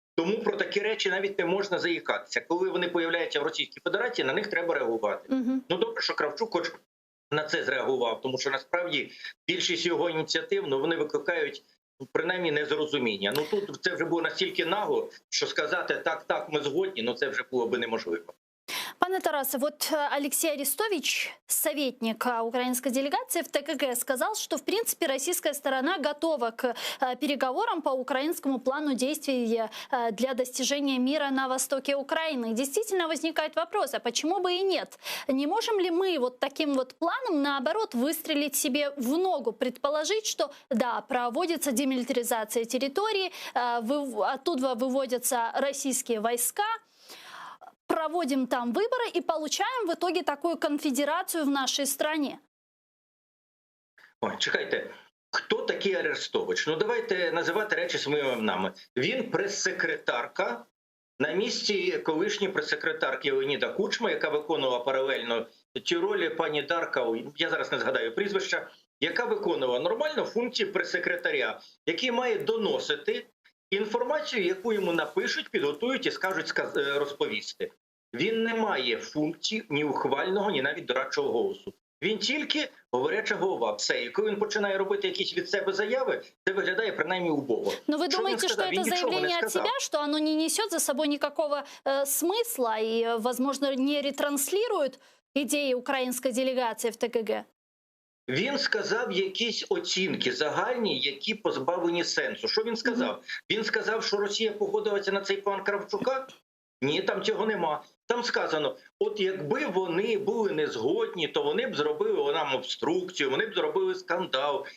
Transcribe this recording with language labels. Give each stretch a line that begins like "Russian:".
Ukrainian: Тому про такі речі навіть не можна заїкатися. Коли вони появляються в Російській Федерації, на них треба реагувати. Ну добре, що Кравчук хоч на це зреагував, тому що насправді більшість його ініціатив, вони викликають принаймні незрозуміння. Ну тут це вже було настільки нагло, що сказати так, ми згодні, це вже було би неможливо.
Russian: Пане Тарасе, вот Алексей Арестович, советник украинской делегации в ТКГ, сказал, что, в принципе, российская сторона готова к переговорам по украинскому плану действий для достижения мира на востоке Украины. Действительно возникает вопрос, а почему бы и нет? Не можем ли мы вот таким вот планом, наоборот, выстрелить себе в ногу, предположить, что, да, проводится демилитаризация территории, оттуда выводятся российские войска, проводим там выборы и получаем в итоге такую конфедерацию в нашей стране?
Ukrainian: Ой, чекайте, хто такий Арестович? Давайте називати речі своїми іменами. Він прес-секретарка на місці колишньої прес-секретарки Леоніда Кучми, яка виконувала паралельно ті ролі пані Дарка, я зараз не згадаю прізвища, яка виконувала нормально функції прес-секретаря, який має доносити інформацію, яку йому напишуть, підготують і скажуть розповісти. Він не має функцій ні ухвального, ні навіть дорадчого голосу. Він тільки говоряча голова. Все. І коли він починає робити якісь від себе заяви, це виглядає принаймні убого.
Russian: Но вы думаете, что это заявление от себя, что оно не несет за собой никакого смысла и, возможно, не ретранслирует идеи украинской делегации в ТКГ?
Ukrainian: Він сказав якісь оцінки загальні, які позбавлені сенсу. Що він сказав? Він сказав, що Росія погодилася на цей план Кравчука? Ні, там цього нема. Там сказано, от якби вони були не згодні, то вони б зробили нам обструкцію, вони б зробили скандал.